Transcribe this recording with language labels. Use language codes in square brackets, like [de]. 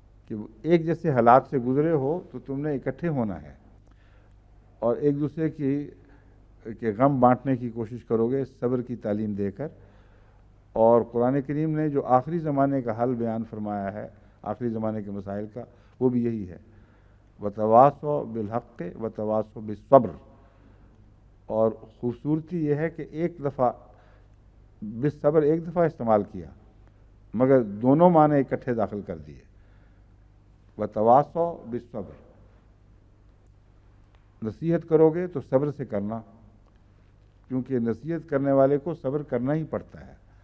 [ur] کہ ایک جیسے حالات سے گزرے ہو تو تم نے اکٹھے ہونا ہے اور ایک دوسرے کے غم بانٹنے کی کوشش کرو گے صبر کی تعلیم دے کر۔ اور قرآن کریم نے جو آخری زمانے کا حل بیان فرمایا ہے، آخری زمانے کے مسائل کا، وہ بھی یہی ہے۔ [ar] وتواصوا بالحق وتواصوا بالصبر. [ur] اور خوبصورتی یہ ہے کہ ایک دفعہ بالصبر ایک دفعہ استعمال کیا مگر دونوں معنی اکٹھے داخل کر دیے. [ar] وتواصوا بالصبر، [ur] نصیحت کرو گے تو صبر سے کرنا، کیونکہ نصیحت کرنے والے کو صبر کرنا ہی پڑتا ہے.